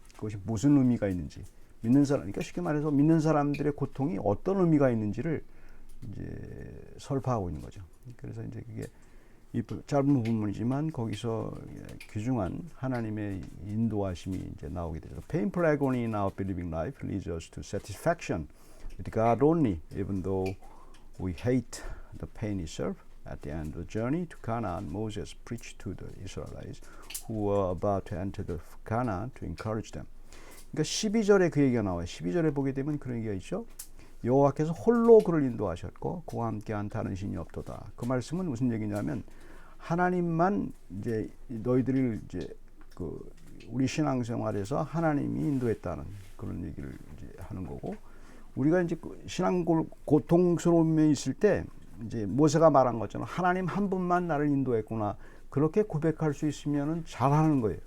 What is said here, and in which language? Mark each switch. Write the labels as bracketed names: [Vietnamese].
[Korean] 그것이 무슨 의미가 있는지, 믿는 사람, 그러니까 쉽게 말해서 믿는 사람들의 고통이 어떤 의미가 있는지를 이제 설파하고 있는 거죠. 그래서 이제 그게 이 짧은 부분이지만 거기서 귀중한 하나님의 인도하심이 이제 나오게 되죠. [English] Painful agony in our believing life leads us to satisfaction with God only, even though we hate the pain itself. At the end of the journey to Canaan, Moses preached to the Israelites who were about to enter the Canaan to encourage them. [Korean] 그러니까 12절에 그 얘기가 나와요. 12절에 보게 되면 그런 얘기가 있죠. 여호와께서 홀로 그를 인도하셨고 그와 함께한 다른 신이 없도다. 그 말씀은 무슨 얘기냐면 하나님만 이제 너희들을 이제 그 우리 신앙생활에서 하나님이 인도했다는 그런 얘기를 이제 하는 거고, 우리가 이제 신앙 고통스러움에 있을 때 이제 모세가 말한 것처럼 하나님 한 분만 나를 인도했구나, 그렇게 고백할 수 있으면은 잘하는 거예요.